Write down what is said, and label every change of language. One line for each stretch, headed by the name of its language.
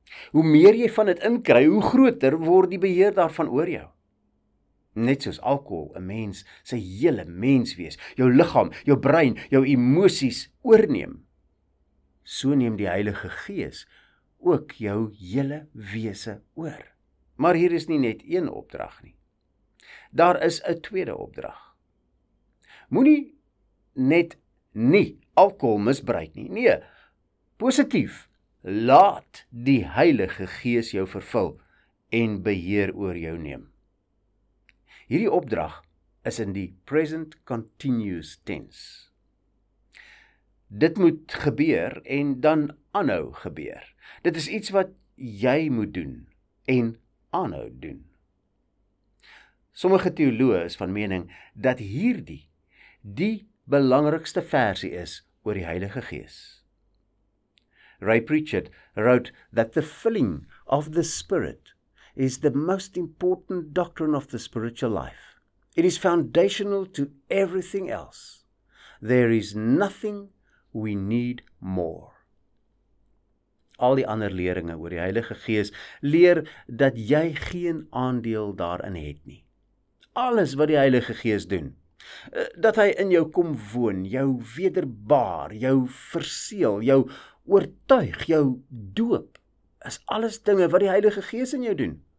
Afrikaans: Hoe meer jy van dit inkry, hoe groter word die beheer daarvan oor jou. Net soos alkohol 'n mens sy hele menswees, jou liggaam, jou brein, jou emosies oorneem, so neem die Heilige Gees ook jou hele wese oor. Maar hier is nie net een opdrag nie. Daar is 'n tweede opdrag. Moenie net nie alkohol misbruik nie. Nee, positief, laat die Heilige Gees jou vervul en beheer oor jou neem. Hierdie opdrag is in die present continuous tense. Dit moet gebeur en dan aanhou gebeur. Dit is iets wat jy moet doen en aanhou doen. Sommige teoloë is van mening dat hierdie die belangrikste versie is oor die Heilige Gees.
English: Ray Pritchard wrote that the filling of the Spirit is the most important doctrine of the spiritual life. It is foundational to everything else. There is nothing we need more.
Afrikaans: Al die ander leringe oor die Heilige Gees leer dat jy geen aandeel daarin het nie. Alles wat die Heilige Gees doen, Dat hy in jou kom woon, jou wederbaar, jou verseël, jou oortuig, jou doop, is alles dinge wat die Heilige Gees in jou doen.